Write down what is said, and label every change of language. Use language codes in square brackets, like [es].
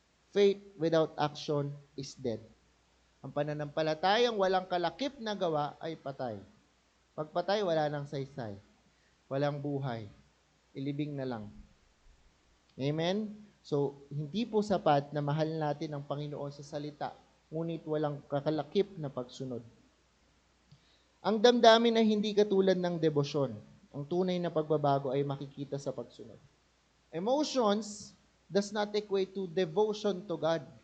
[en] Faith without action is dead. [tl] Ang pananampalatayang walang kalakip na gawa ay patay. Pag patay, wala nang saysay. Walang buhay. Ilibing na lang. Amen? So, hindi po sapat na mahal natin ang Panginoon sa salita, ngunit walang kakalakip na pagsunod. Ang damdamin ay hindi katulad ng debosyon. Ang tunay na pagbabago ay makikita sa pagsunod. [en] Emotions does not equate to devotion to God.